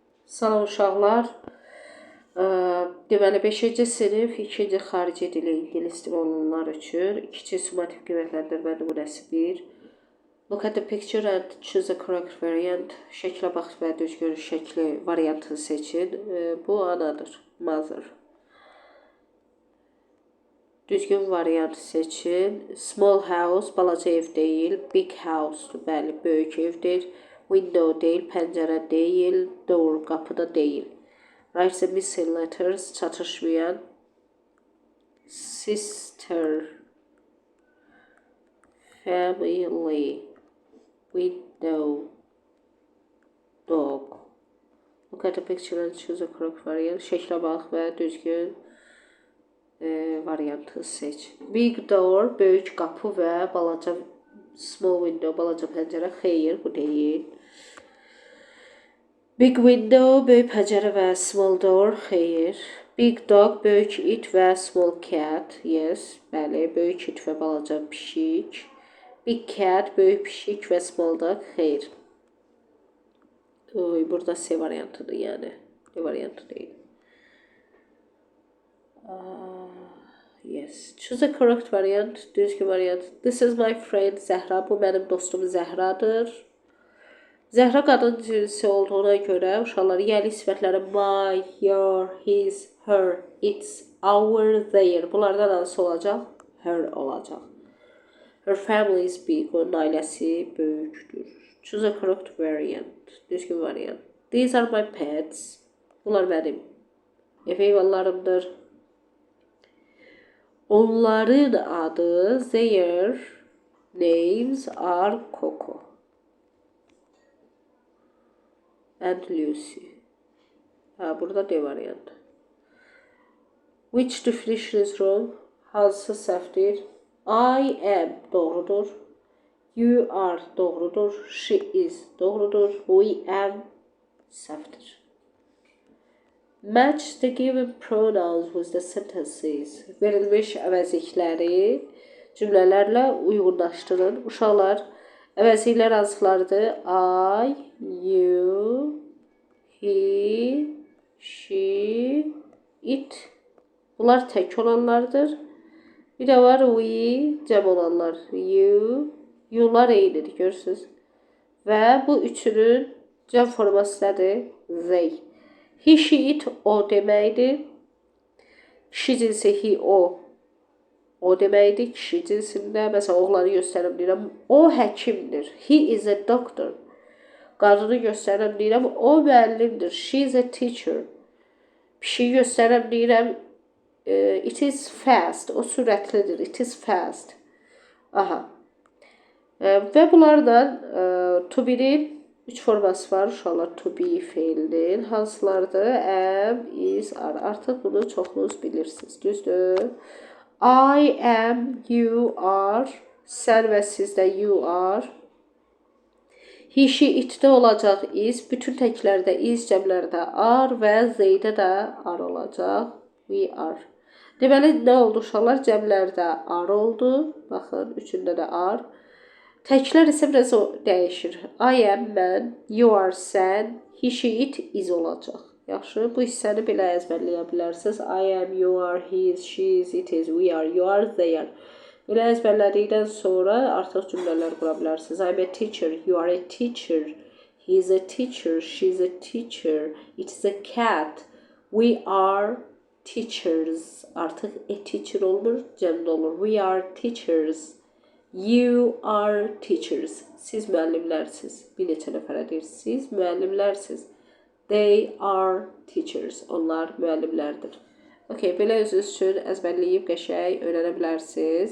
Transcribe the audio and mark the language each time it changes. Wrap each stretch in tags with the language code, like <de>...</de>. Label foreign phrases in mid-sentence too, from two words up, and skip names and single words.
<az>Salam uşaqlar. Deməli 5-ci sinif 2-ci xarici dili ingilis dili olanlar üçün 2-ci summativ qiymətləndirmə nümunəsi 1.</az> <en>Look at the picture and choose the correct variant.</en> <az>Şəklə baxın və düzgün şəkli variantını seçin. Bu anadır, mother. Düzgün variant seçin.</az> <en>Small house,</en> <az>balaca ev deyil.</az> <en>Big house,</en> <az>bəli, böyük evdir. Window deyil, pəncərə deyil. Door, qapıda deyil.</az> <en>Write the missing letters, çatışmayan. Sister, family, window, dog. Look at the picture and choose a correct variant.</en> <az>Şəklə bax və düzgün variantı seç.</az> <en>Big door,</en> <az>böyük qapı və balaca</az> <en>small window,</en> <az>balaca pəncərə. Xeyr, bu deyil.</az> <en>Big window,</en> <az>böyük pəncərə və</az> <en>small door.</en> <az>Xeyr.</az> <en>Big dog,</en> <az>böyük it və</az> <en>small cat. Yes,</en> <az>bəli, böyük it və balaca pişik.</az> <en>Big cat,</en> <az>böyük pişik və</az> <en>small dog.</en> <az>Xeyr. Burada C variantıdır, yəni. D variantı deyil.</az> <en>Yes. Choose a correct variant.</en> <az>Düzgün variant.</az> <en>This is my friend Zəhra.</en> <az>Bu mənim dostum Zəhradır. Zəhra qadın cinsi olduğuna görə uşaqlar yəli sifətləri</az> <en>my, your, his, her, its, our, their.</en> <az>Bunlardan hansı olacaq? Her olacaq.</az> <en>Her family is big.</en> <az>Onun ailəsi böyükdür.</az> <en>Choose a correct variant.</en> <az>Düzgün variant.</az> <en>These are my pets.</en> <az>Bunlar mənim ev heyvanlarımdır. Onların adı,</az> <en>their names are Coco and Lucy.</en> <az>Burada D variantı.</az> <en>Which definition is wrong?</en> <az>Hansı səhvdir?</az> <en>I am doğrudur. You are doğrudur. She is doğrudur. We am səhvdir. Match the given pronouns with the sentences.</en> <az>Verilmiş əvəzlikləri cümlələrlə uyğunlaşdırın. Uşaqlar, əvəzliklər hansılardır?</az> <en>I, you, he, she, it.</en> <az>Bunlar tək olanlardır. Bir də var we, cəm olanlar. You'lar eynidir, görürsünüz. Və bu üçünün cəm forması nədir?</az> <en>They. He, she, it,</en> <az>o deməkdir. Kişi cinsi he, o deməkdir. Kişi cinsində, məsələn, oğlanı göstərəm deyirəm, o həkimdir.</az> <en>He is a doctor.</en> <az>Qadını göstərəm deyirəm, o müəllimdir.</az> <en>She is a teacher.</en> <az>Pişiyi göstərəm deyirəm,</az> <en>it is fast.</en> <az>O sürətlidir.</az> <en>It is fast. Aha.</en> <az>Və bunlardan</az> <en>to be-</en> <az>nin 3 forması var. Uşaqlar</az> <en>to be</en> <az>feilinin hansılardır?</az> <en>Am, is, are.</en> <az>Artıq bunu çoxunuz bilirsiniz. Düzdür?</az> <en>I am, you are.</en> <az>Sən və sizdə</az> <en>you are. He, she,</en> <az>itdə olacaq is. Bütün təklərdə is, cəmlərdə are və theydə də are olacaq.</az> <en>We are.</en> <az>Deməli, nə oldu uşaqlar? Cəmlərdə are oldu. Baxın, üçündə də are. Təklər isə biraz dəyişir.</az> <en>I am, mən, you are, sən, he, she, it, is olacaq.</en> <az>Yaxşı, bu hissəni belə əzbərləyə bilərsiniz.</az> <en>I am, you are, he is, she is, it is, we are, you are, they are.</en> <az>Belə əzbərlədikdən sonra artıq cümlələr qura bilərsiniz.</az> <en>I am a teacher, you are a teacher, he is a teacher, she is a teacher, it is a cat, we are teachers.</en> <az>Artıq</az> <en>a teacher</en> <az>olmur, cəmdə olur.</az> <en>We are teachers. You are teachers.</en> <az>Siz müəllimlərsiniz. Bir neçə nəfərə deyir. Siz müəllimlərsiniz.</az> <en>They are teachers.</en> <az>Onlar müəllimlərdir. Okay, belə özünüz üçün əzbərləyib qəşəng öyrənə bilərsiniz.</az>